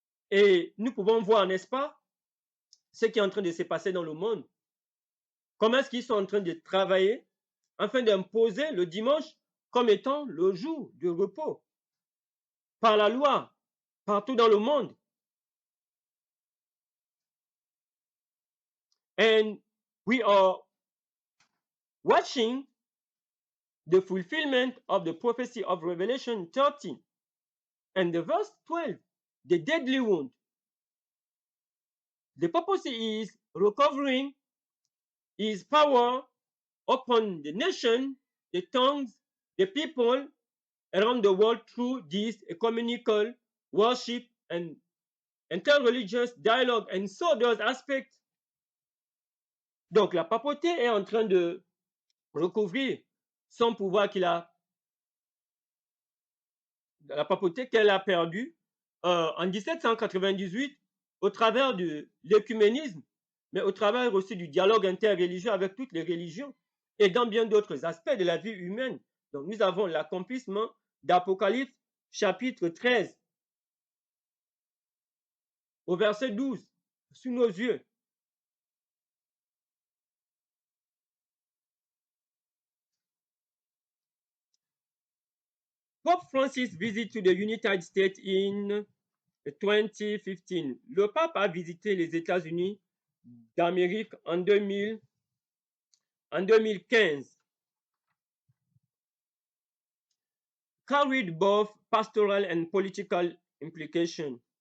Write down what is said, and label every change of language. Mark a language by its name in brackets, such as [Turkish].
[French] Et nous pouvons voir, n'est-ce pas, ce qui est en train de se passer dans le monde. Comment est-ce qu'ils sont en train de travailler afin d'imposer le dimanche comme étant le jour de repos par la loi partout dans le monde. [English] And we are watching the fulfillment of the prophecy of Revelation 13 and the verse 12, the deadly wound. The papacy is recovering his power upon the nation, the tongues, the people around the world through this ecumenical worship and interreligious dialogue and so those aspects. [French] Donc la papauté est en train de recouvrir son pouvoir la papauté qu'elle a perdu en 1798 au travers de l'écuménisme, mais au travers aussi du dialogue interreligieux avec toutes les religions et dans bien d'autres aspects de la vie humaine. Donc nous avons l'accomplissement d'Apocalypse chapitre 13 au verset 12 sous nos yeux. [English] Pope Francis visit to the United States in 2015. [French] Le pape a visité les États-Unis d'Amérique en 2015. [English] Carried both pastoral and political implications.